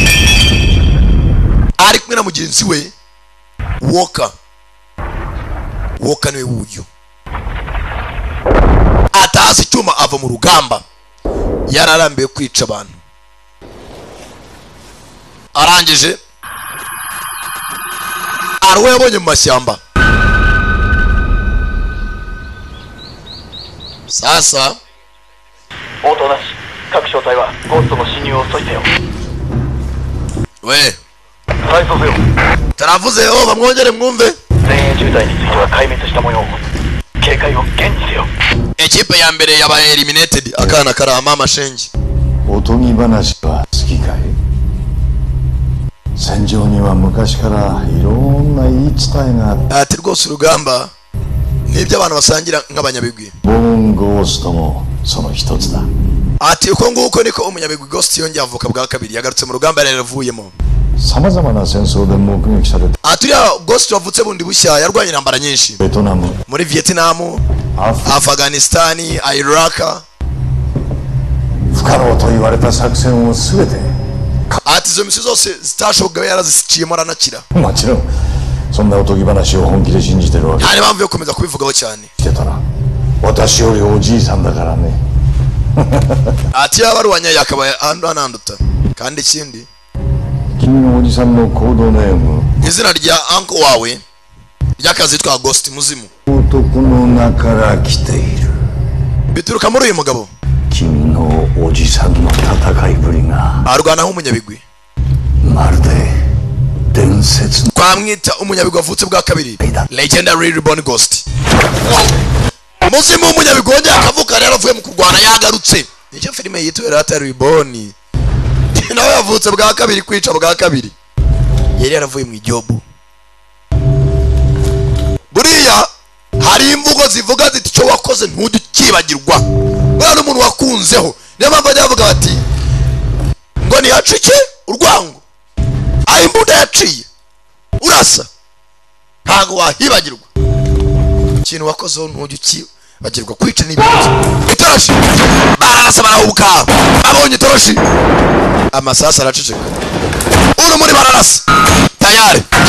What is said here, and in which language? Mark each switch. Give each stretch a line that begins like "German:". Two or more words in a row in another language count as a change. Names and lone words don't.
Kinyarwanda: ari kumwe na mugenzi we Walker niwe wuyu atazi icyuma ava mu rugamba yararambiye kwica abantu arangije arwe yabonye mu mashyamba sasa
Japanese: 応答なし。各小隊はゴーストの侵入を阻止せよ。
Kinyarwanda: we
Japanese: 再送せよ。
Kinyarwanda: taravuzeho bamwongere mwumve
Japanese: 前衛渋滞については壊滅した模様。警戒を厳にせよ。
Kinyarwanda: ekipe ya mbere yabaye eliminated akana karama amashengi
Japanese: おとぎ話は好きかい？戦場には昔からいろんな言い伝えがあって、
Kinyarwanda: ati rwose urugamba nibyo abantu basangira nk'abanyabigwi
Japanese: ボーンゴーストもその一つだ。
Kinyarwanda: ati uko nguko niko umunyabigwi Ghost yongeye avuka bwa kabiri yagarutse mu rugamba yari yaravuyemo
Japanese: さまざまな戦争で目撃された
Kinyarwanda: ati uriya Ghost wavutse bundi bushya yarwanye intambara nyinshi
Japanese: ベトナム、
Kinyarwanda: muri Vietnam
Japanese: アフリカ、
Kinyarwanda: Afghanistan Iraq
Japanese: 不可能と言われた作戦を全て
Kinyarwanda: ati izo misi zose zitashoboka yaraziciyemo aranakira
Japanese: もちろんそんなおとぎ話を本気で信じてるわけ
Kinyarwanda: nta n'impamvu yo gukomeza kubivugaho cyane
Japanese: してたな。私よりおじいさんだからね。
Kinyarwanda: ati yaba ari uwanyaye akaba ananduta kandi ikindi
Japanese: 君のおじさんのコードネーム、
Kinyarwanda: izina rya uncle wawe ry'akazi yitwa Ghost muzimu
Japanese: 男の名から来ている。
Kinyarwanda: bituruka muri uyu mugabo
Japanese: 君のおじさんの戦いぶりが
Kinyarwanda: arwana nk'umunyabigwi
Japanese: まるで伝説の
Kinyarwanda: twamwita umunyabigwi wavutse bwa kabiri
English: legendary reborn
Kinyarwanda: Ghost muzimu w'umunyabigwi wongeye akavuka rero avuye mu kurwana yagarutse nicyo filime yitwa Legendary Reborn nawe yavutse bwa kabiri kwica bwa kabiri yari yaravuye mu ijobu buriya hari imvugo zivuga ziti icyo wakoze ntujye ukibagirwa buriya n'umuntu wakunzeho niyo mpamvu bajya bavuga bati ngo ntiyacike urwango aho imbunda yaciye urasa ntabwo wahibagirwa ikintu wakozeho ntujye ukibagirwa kwica n'ibindi itoroshi bararasa barahubuka babonye itoroshi amasasu araceceka urumuri bararasa tayari